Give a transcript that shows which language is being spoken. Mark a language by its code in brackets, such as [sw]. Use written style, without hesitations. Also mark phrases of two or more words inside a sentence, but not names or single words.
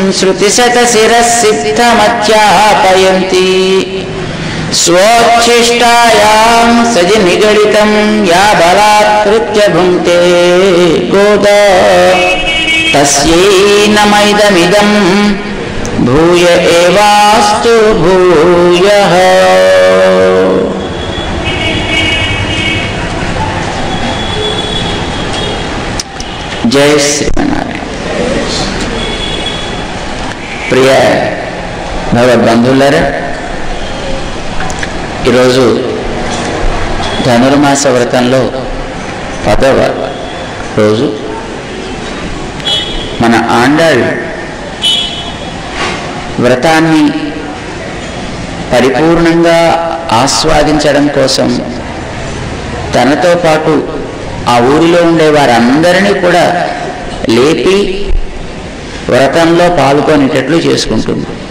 [sa] श्रुतिशतशिरःसिद्धमध्यापयन्ती स्वोच्छिष्टायां सजि निगडितं या बलात्कृत्य भुङ्क्ते गोदा तस्यै नमैदमिदं भूय एवास्तु भूयः। जय श्रीमन्नारायण। [te] ప్రియ భగవద్బంధువులారా, ఈరోజు ధనుర్మాస వ్రతంలో 10వ రోజు. మన ఆండాళ్ వ్రతాన్ని పరిపూర్ణంగా ఆస్వాదించడం కోసం తనతో పాటు ఆ ఊరిలో ఉండే వారందరినీ కూడా లేపి వ్రతంలో పాల్గొనేటట్లు చేసుకుంటుంది.